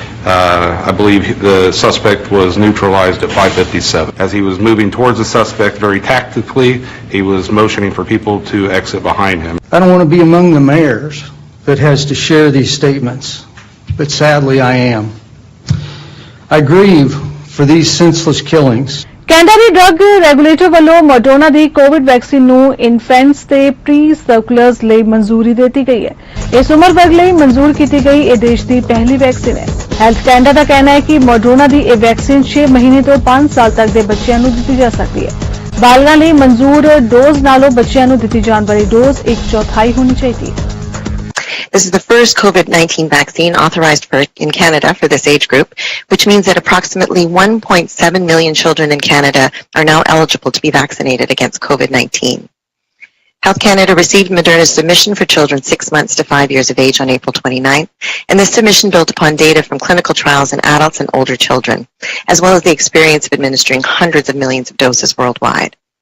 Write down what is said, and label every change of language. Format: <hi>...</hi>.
<en>I believe the suspect was neutralized at 5:57. As he was moving towards the suspect very tactically, he was motioning for people to exit behind him. I don't want to be among the mayors that has to share these statements, but sadly I am. I grieve for these senseless killings.</en> <pa>Canada ਦੀ drug regulator ਵੱਲੋਂ Moderna ਦੀ Covid vaccine ਨੂੰ ਇਨਫੈਂਟਸ ਤੇ pre ਸਰਕੂਲਰਸ ਲਈ ਮਨਜ਼ੂਰੀ ਦਿੱਤੀ ਗਈ ਹੈ। ਇਸ ਉਮਰ ਵਰਗ ਲਈ ਮਨਜ਼ੂਰ ਕੀਤੀ ਗਈ ਇਹ ਦੇਸ਼ ਦੀ ਪਹਿਲੀ ਵੈਕਸੀਨ ਹੈ। ਹੈਲਥ ਕੈਨੇਡਾ ਦਾ ਕਹਿਣਾ ਹੈ ਕਿ ਮੋਡਰਨਾ ਦੀ ਇਹ ਵੈਕਸੀਨ 6 ਮਹੀਨੇ ਤੋਂ 5 ਸਾਲ ਤੱਕ ਦੇ ਬੱਚਿਆਂ ਨੂੰ ਦਿੱਤੀ ਜਾ ਸਕਦੀ ਹੈ। ਬਾਲਗਾਂ ਲਈ ਮਨਜ਼ੂਰ ਡੋਜ਼ ਨਾਲੋਂ ਬੱਚਿਆਂ ਨੂੰ ਦਿੱਤੀ ਜਾਣ ਵਾਲੀ ਡੋਜ਼ 1/4 ਹੋਣੀ ਚਾਹੀਦੀ ਹੈ।</pa> <en>This is the first COVID-19 vaccine authorized in Canada for this age group, which means that approximately 1.7 million children in Canada are now eligible to be vaccinated against COVID-19. Health Canada received Moderna's submission for children 6 months to 5 years of age on April 29th, and this submission built upon data from clinical trials in adults and older children, as well as the experience of administering hundreds of millions of doses worldwide.</en>